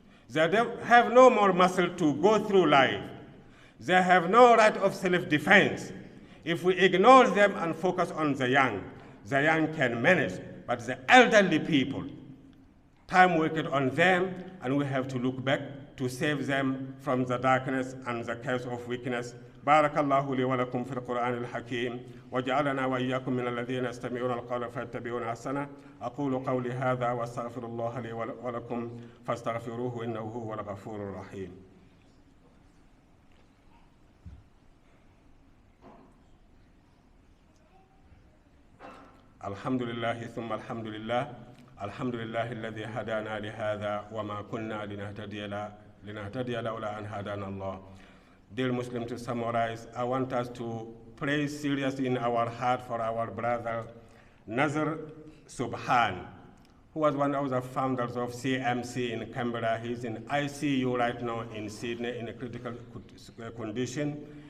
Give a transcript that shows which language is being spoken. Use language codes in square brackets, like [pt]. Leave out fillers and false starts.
[en] They have no more muscle to go through life. They have no right of self-defense. If we ignore them and focus on the young can manage. But the elderly people, time worked on them, and we have to look back to save them from the darkness and the chaos of weakness. [ar] بارك الله لي ولكم في القرآن الحكيم وجعلنا وإياكم من الذين يستمعون القول فيتبعون أحسنه. أقول قولي هذا واستغفر الله لي ولكم فاستغفروه إنه هو الغفور الرحيم. الحمد لله ثم الحمد لله. الحمد لله الذي هدانا لهذا وما كنا لنهتدي لولا أن هدانا الله. [en] Dear Muslims, to summarize, I want us to pray seriously in our heart for our brother Nazar Subhan, who was one of the founders of CMC in Canberra. He's in ICU right now in Sydney in a critical condition.